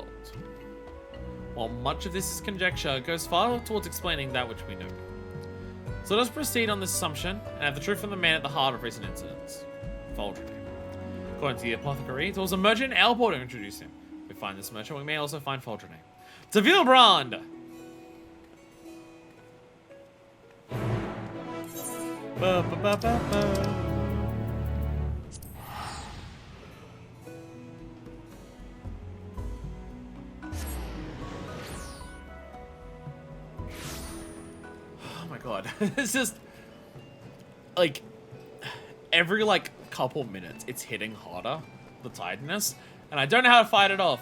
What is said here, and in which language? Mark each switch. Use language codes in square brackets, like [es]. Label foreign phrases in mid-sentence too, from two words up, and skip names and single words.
[en] While much of this is conjecture, it goes far towards explaining that which we know. So let us proceed on this assumption, and have the truth from the man at the heart of recent incidents. Foldrane. According to the apothecary, it was a merchant in Alport who introduced him. If we find this merchant, we may also find Foldrane. To Vilbrand! Ba, ba, ba, ba, ba. God. It's just like every like couple minutes it's hitting harder, the tiredness, and I don't know how to fight it off.